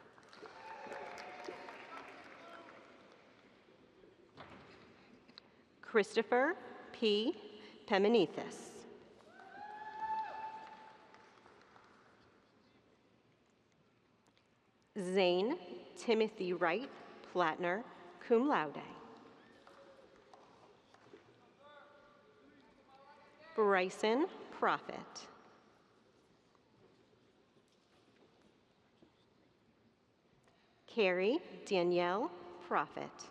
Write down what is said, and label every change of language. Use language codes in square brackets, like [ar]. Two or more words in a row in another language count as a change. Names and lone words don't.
[en] Christopher P. Pemanithis. Zane Timothy Wright Platner, [la] cum laude. [en] Bryson Prophet. Carrie Danielle Prophet.